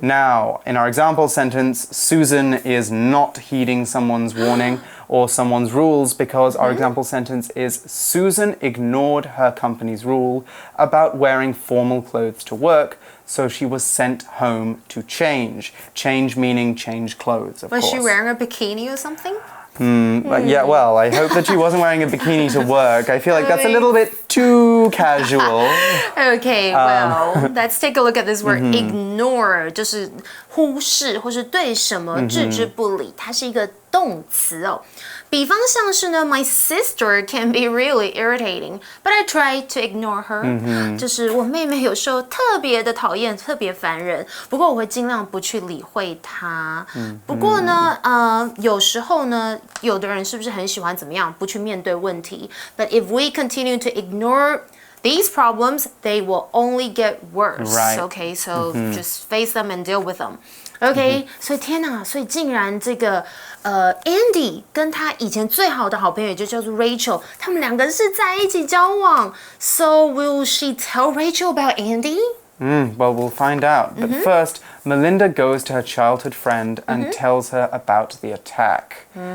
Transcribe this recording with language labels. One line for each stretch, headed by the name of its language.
English: Now, in our example sentence, Susan is not heeding someone's warning or someone's rules because our example sentence is Susan ignored her company's rule about wearing formal clothes to work, so she was sent home to change. Change meaning change clothes, of course. Was she wearing a bikini or something? But yeah, well, I hope that she wasn't wearing a bikini to work. I feel like that's a little bit too casual. Okay, well, let's take a look at this word ignore.
Chinese: 就是忽视或是对什么置之不理，它是一个动词哦。比方像是呢
English: ，My sister can be really irritating, but I try to ignore her.
Chinese: 就是我妹妹有时候特别的讨厌，特别烦人，不过我会尽量不去理会她。不过呢，有时候呢，有的人是不是很喜欢怎么样，不去面对问题 ？
English: But if we continue to ignore these problems, they will only get worse. Right. Okay, so just face them and deal with them.
Chinese: OK，所以天哪，所以竟然这个Andy 跟他以前最好的好朋友，也就叫做 Rachel， 他们两个是在一起交往。
English: So will she tell Rachel about Andy? Well, we'll find out. But first, Melinda goes to her childhood friend and tells her about the attack.